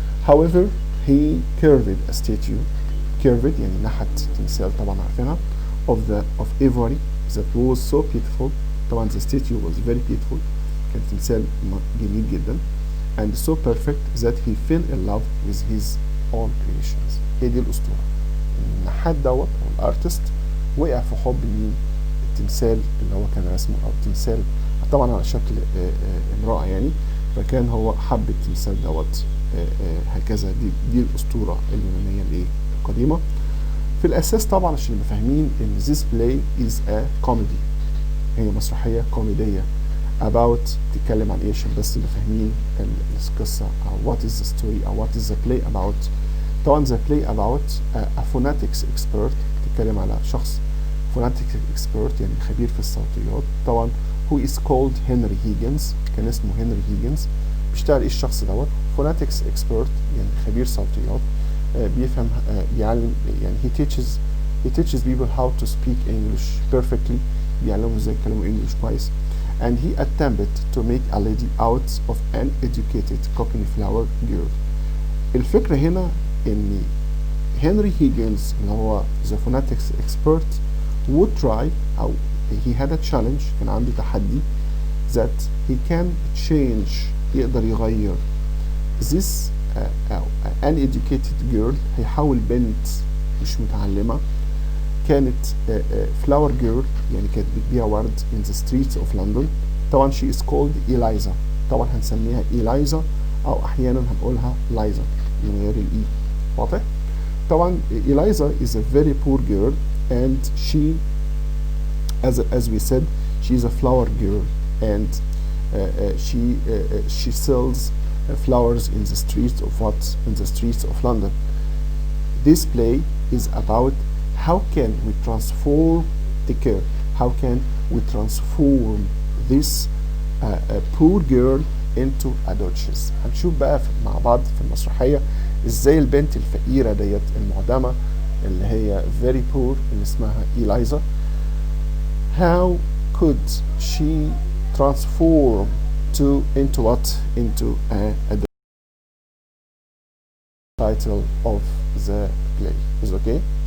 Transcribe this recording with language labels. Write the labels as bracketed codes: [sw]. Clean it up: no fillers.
[en] However he carved a statue. carved [ar] يعني نحت تمثال طبعا عارفينها [en] of ivory that was so beautiful. [ar] طبعا [en] the statue was very beautiful، [ar] كان تمثال جميل جدا [en] and so perfect that he fell in love with his own creations. [ar] هي دي الأسطورة. النحات دوت أو الارتست وقع في حب مين؟ التمثال اللي هو كان رسمه، أو التمثال طبعا على شكل امرأة يعني، فكان هو حب التمثال دوت هكذا. دي الأسطورة اليونانية الإيه؟ القديمة. في الأساس طبعا عشان نبقى فاهمين إن [en] this play is a comedy، [ar] هي مسرحية كوميدية [en] about [ar] تتكلم عن ايه، عشان بس نبقى فاهمين القصة أو [en] what is the story [ar] أو [en] what is the play about. [ar] طبعا [en] the play about a phonetics expert، [ar] تتكلم على شخص phonetics expert يعني خبير في الصوتيات. طبعا [en] who is called Henry Higgins، [ar] كان اسمه هنري هيجنز. بيشتغل ايه الشخص دوت؟ phonetics expert يعني خبير صوتيات، بيفهم بيعلم يعني [en] he teaches people how to speak English perfectly، [ar] بيعلمهم ازاي يتكلموا انجلش كويس. [en] and he attempted to make a lady out of an educated cauliflower girl. [ar] الفكرة هنا ان هنري هيجنز اللي هو [en] the phonetics expert would try [ar] أو [en] he had a challenge، [ar] كان عنده تحدي [en] that he can change، [ar] يقدر يغير [en] this uneducated girl، [ar] هيحول بنت مش متعلمة كانت [en] flower girl [ar] يعني كانت بتبيع ورد [en] in the streets of London. [ar] طبعا [en] she is called Eliza، [ar] طبعا هنسميها إيلايزا أو أحيانا هنقولها لايزا من غير الإي. واضح؟ طبعا [en] Eliza is a very poor girl and she as we said she is a flower girl and she sells flowers in the streets of London. This play is about how can we transform the girl, how can we transform this poor girl into a duchess. [ar] هنشوف بقى مع بعض في المسرحية ازاي البنت الفقيرة ديت المعدمة اللي هي very poor اللي اسمها إيلايزا [en] how could she transform into what? Into a title of the play is okay.